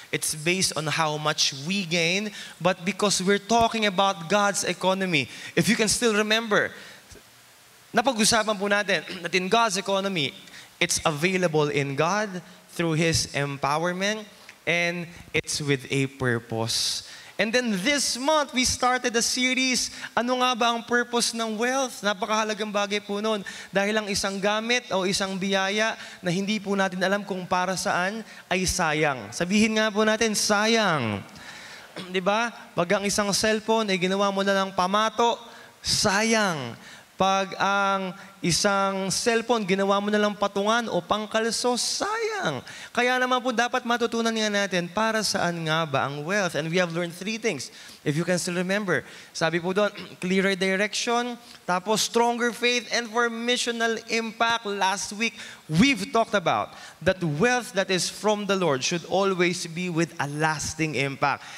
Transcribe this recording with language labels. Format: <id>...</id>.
<en>It's based on how much we gain. But because we're talking about God's economy, if you can still remember,</en> <tl>napag-usapan po natin</tl> <en>that in God's economy, it's available in God through His empowerment, and it's with a purpose. And then this month, we started a series,</en> <tl>ano nga ba ang purpose ng wealth? Napakahalagang bagay po noon. Dahil ang isang gamit o isang biyaya na hindi po natin alam kung para saan, ay sayang. Sabihin nga po natin, sayang. Diba? Pag ang isang cellphone ay ginawa mo na ng pamato, sayang. Pag ang isang cellphone, ginawa mo na lang patungan o pangkalso, sayang. Kaya naman po dapat matutunan nga natin para saan nga ba ang wealth.</tl> <en>And we have learned 3 things. If you can still remember.</en> <tl>Sabi po doon,</tl> <en>clearer direction, tapos stronger faith, and for missional impact. Last week, we've talked about that wealth that is from the Lord should always be with a lasting impact.</en>